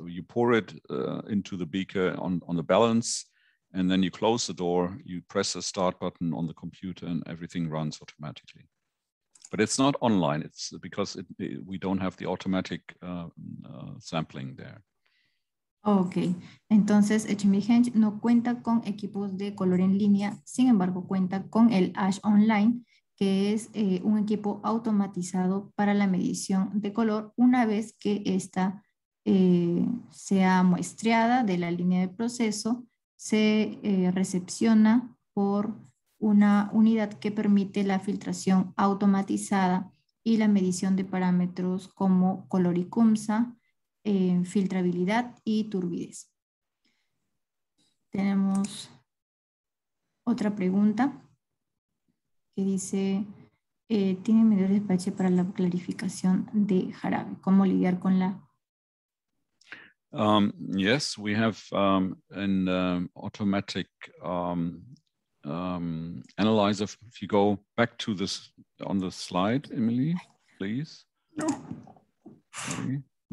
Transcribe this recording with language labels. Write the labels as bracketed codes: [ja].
[en] You pour it into the beaker on the balance, and then you close the door, you press the start button on the computer, and everything runs automatically. But it's not online. It's because we don't have the automatic sampling there. [es] Ok, entonces Chimichench no cuenta con equipos de color en línea, sin embargo cuenta con el Ash Online, que es un equipo automatizado para la medición de color una vez que esta sea muestreada de la línea de proceso, se recepciona por una unidad que permite la filtración automatizada y la medición de parámetros como color ICUMSA, filtrabilidad y turbidez. Tenemos otra pregunta que dice, tienen medidores de pH para la clarificación de jarabe. ¿Cómo lidiar con la? [en] Yes, we have an automatic analyzer. If you go back to this on the slide, Emily, please. No. Sorry.